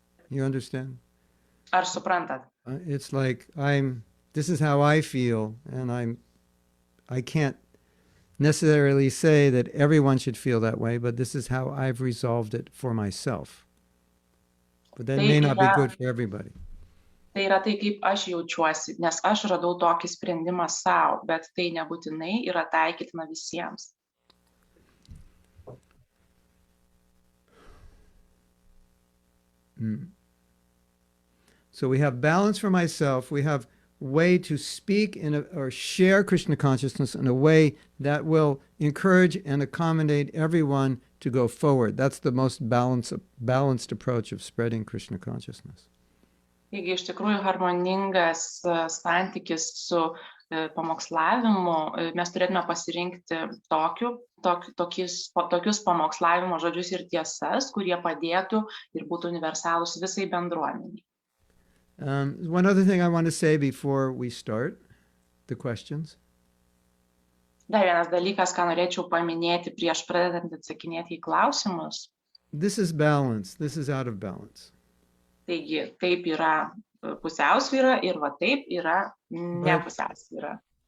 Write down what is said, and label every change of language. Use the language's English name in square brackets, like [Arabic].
[English] You understand? [Lithuanian] Ar suprantat? [English] It's like this is how I feel, and I can't necessarily say that everyone should feel that way, but this is how I've resolved it for myself. But that may not be good for everybody. [Lithuanian] Tai yra tai, kaip aš jaučiuosi, nes aš radau tokį sprendimą savo, bet tai nebūtinai yra taikytina visiems. [English] So we have balance for myself. We have way to speak or share Krishna consciousness in a way that will encourage and accommodate everyone to go forward. That's the most balanced approach of spreading Krishna consciousness. [Lithuanian] Taigi iš tikrųjų harmoningas santykis su pamokslavimu, mes turėtume pasirinkti tokius pamokslavimo žodžius ir tiesas, kurie padėtų ir būtų universalūs visai bendruomeniai. [English] One other thing I want to say before we start the questions. [Lithuanian] Dar vienas dalykas, ką norėčiau paminėti prieš pradedant atsakinėti į klausimus. [English] This is balance. This is out of balance. [Lithuanian] Taigi, taip yra pusiausvyra ir va taip yra nepusiausvyra.